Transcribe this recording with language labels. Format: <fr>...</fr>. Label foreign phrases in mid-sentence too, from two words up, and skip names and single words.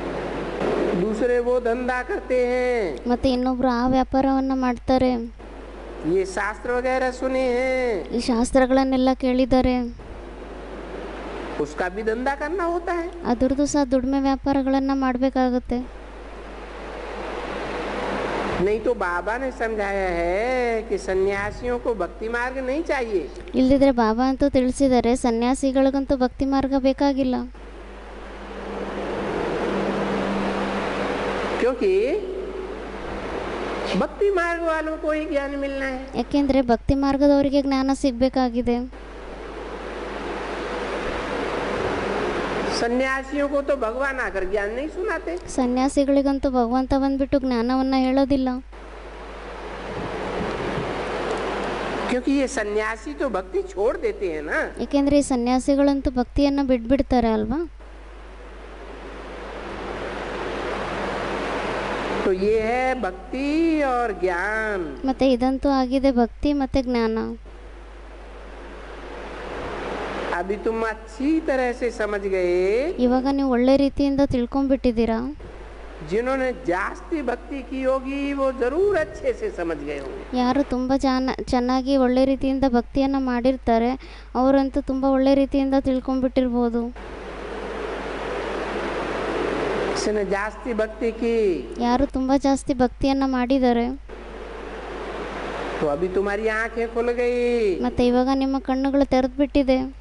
<hi>दूसरे वो धंधा करते हैं,</hi> <kn>ಮತ್ತೆ ಇನ್ನೊಬ್ರು ಆ ವ್ಯಾಪಾರವನ್ನು ಮಾಡ್ತಾರೆ.</kn> <hi>ये शास्त्र वगैरह सुने हैं,</hi> <kn>ಈ ಶಾಸ್ತ್ರಗಳನ್ನೆಲ್ಲ ಕೇಳಿದ್ದಾರೆ,</kn> <hi>उसका भी धंधा करना होता है।</hi> <kn>ಅದರದ್ದು ಸಹ ದುಡಿಮೆ ವ್ಯಾಪಾರಗಳನ್ನು ಮಾಡಬೇಕಾಗುತ್ತೆ.</kn> <hi>नहीं तो बाबा ने समझाया है कि सन्यासियों को भक्ति मार्ग नहीं चाहिए।</hi> <kn>ಇಲ್ದಿದ್ರೆ ಬಾಬಾ ಅಂತೂ ತಿಳಿಸಿದ್ದಾರೆ, ಸನ್ಯಾಸಿಗಳಿಗಂತೂ ಭಕ್ತಿ ಮಾರ್ಗ ಬೇಕಾಗಿಲ್ಲ.</kn> <hi>क्योंकि भक्ति मार्ग वालों को ही ज्ञान मिलना है।</hi> <kn>ಯಾಕೆಂದರೆ ಭಕ್ತಿ ಮಾರ್ಗದವರಿಗೆ ಜ್ಞಾನ ಸಿಗಬೇಕಾಗಿದೆ.</kn> <hi>सन्यासियों को तो भगवान आकर ज्ञान नहीं सुनाते।</hi> <kn>ಸನ್ಯಾಸಿಗಳಿಗಂತೂ ಭಗವಂತ ಬಂದ್ಬಿಟ್ಟು ಜ್ಞಾನವನ್ನು ಹೇಳೋದಿಲ್ಲ.</kn> <hi>क्योंकि ये सन्यासी तो भक्ति छोड़ देते हैं ना।</hi> <kn>ಏಕೆಂದರೆ ಈ ಸನ್ಯಾಸಿಗಳಂತೂ ಭಕ್ತಿಯನ್ನು ಬಿಟ್ಬಿಡ್ತಾರೆ ಅಲ್ವಾ.</kn> <hi>तो ये है भक्ति और ज्ञान।</hi> <kn>ಮತ್ತೆ ಇದಂತೂ ಆಗಿದೆ ಭಕ್ತಿ ಮತ್ತೆ ಜ್ಞಾನ.</kn> <hi>अभी तुम अच्छी तरह से समझ गए।</hi> <kn>ಇವಾಗ ನೀವು ಒಳ್ಳೆ ರೀತಿಯಿಂದ ತಿಳ್ಕೊಂಡ್ಬಿಟ್ಟಿದ್ದೀರಾ.</kn> <hi>जिन्होंने जास्ती भक्ति की होगी वो जरूर अच्छे से समझ गए होंगे।</hi> <kn>ಯಾರು ತುಂಬ ಚೆನ್ನಾಗಿ ಒಳ್ಳೆ ರೀತಿಯಿಂದ ಭಕ್ತಿಯನ್ನು ಮಾಡಿರ್ತಾರೆ ಅವರಂತೂ ತುಂಬ ಒಳ್ಳೆ ರೀತಿಯಿಂದ ತಿಳ್ಕೊಂಡ್ಬಿಟ್ಟಿರ್ಬೋದು.</kn> <hi>जिसने जास्ती भक्ति की</hi> <kn>ಯಾರು ತುಂಬ ಜಾಸ್ತಿ ಭಕ್ತಿಯನ್ನು ಮಾಡಿದ್ದಾರೆ</kn> <hi>तो अभी तुम्हारी आंखें खुल गई।</hi> <kn>ಮತ್ತೆ ಇವಾಗ ನಿಮ್ಮ ಕಣ್ಣುಗಳು ತೆರೆದ್ಬಿಟ್ಟಿದೆ.</kn>